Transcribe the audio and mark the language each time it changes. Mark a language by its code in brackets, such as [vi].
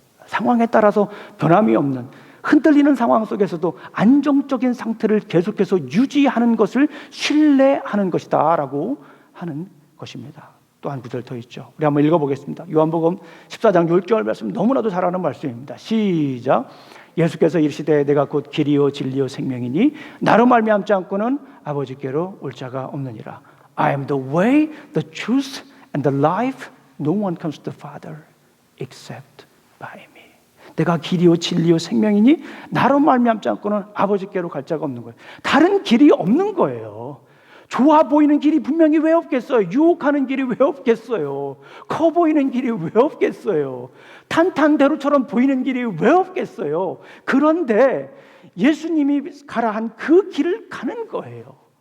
[ko] 상황에 따라서 변함이 없는 흔들리는 상황 속에서도 안정적인 상태를 계속해서 유지하는 것을 신뢰하는 것이다 라고 하는 것입니다. 또 한 구절 더 있죠. 우리 한번 읽어보겠습니다. 요한복음 14장 6절 말씀 너무나도 잘 아는 말씀입니다. 시작. 예수께서 이르시되 내가 곧 길이요 진리요 생명이니 나로 말미암지 않고는 아버지께로 올 자가 없느니라. [en] I am the way, the truth and the life. No one comes to the Father except by me. [ko] 내가 길이요 진리요 생명이니 나로 말미암지 않고는 아버지께로 갈 자가 없는 거예요. 다른 길이 없는 거예요. 좋아 보이는 길이 분명히 왜 없겠어요? 유혹하는 길이 왜 없겠어요? 커 보이는 길이 왜 없겠어요? 탄탄대로처럼 보이는 길이 왜 없겠어요? 그런데 예수님이 가라 한 그 길을 가는 거예요.